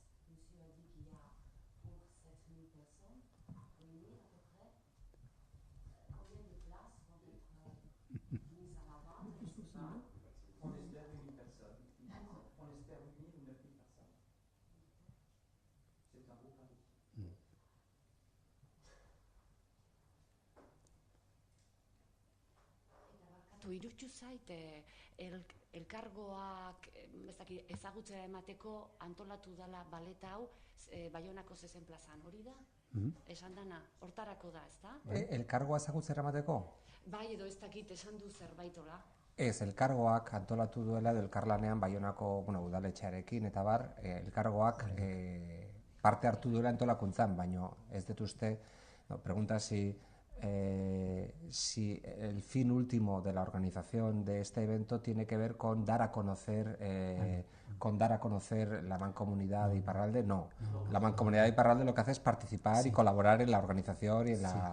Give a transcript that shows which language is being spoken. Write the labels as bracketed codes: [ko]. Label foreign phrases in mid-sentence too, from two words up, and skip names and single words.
[fr] Monsieur a dit qu'il y a pour 7000 personnes, 8000 à peu près. Combien de places vont être mises à la vente? Je ne sais pas. On espère 8000 personnes. On espère 8000 ou 9000 personnes. C'est un beau pari. [eu] Iruditu zait, elkargoak ezagutzea emateko antolatu dela baleta hau Baionako zezen plazan, hori da? Esan dana, hortarako da, ez da? Elkargoa ezagutzera emateko? Bai, edo ez dakit esan du zerbaitola. Ez, elkargoak antolatu duela edo elkarlanean Baionako udaletxearekin eta bar, elkargoak parte hartu duela antolakuntzan, baino ez dut uste, [es] pregunta si el fin último de la organización de este evento tiene que ver con dar a conocer la Mancomunidad de Iparralde. No, la Mancomunidad de Iparralde lo que hace es participar y colaborar en la organización y en la...